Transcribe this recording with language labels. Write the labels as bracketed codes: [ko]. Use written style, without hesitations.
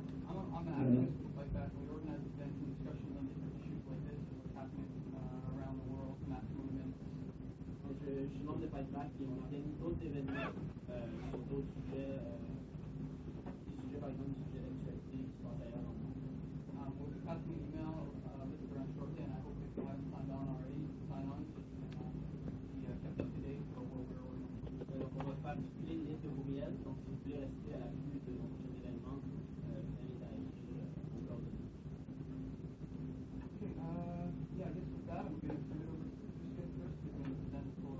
[en] I'm an activist with Fightback. We organize events and discussions on different issues like this and what's happening around the world, mass movements. [fr] Donc, je suis membre de Fightback et on organise d'autres événements sur d'autres sujets, des sujets par exemple des sujets d'actualité qui se passent ailleurs dans le monde. [en] We'll be passing an email list around shortly, and I hope if you haven't signed on already, sign on so you can be kept up to date for what we're organizing. [fr] Donc on va faire circuler une liste de courriels, donc si vous voulez rester à l'affût de nos prochains événements, vous invite à écrire au coordonnées. [en] Okay, yeah, I guess with that, I'm going to turn it over to Patricia first. We're going to present for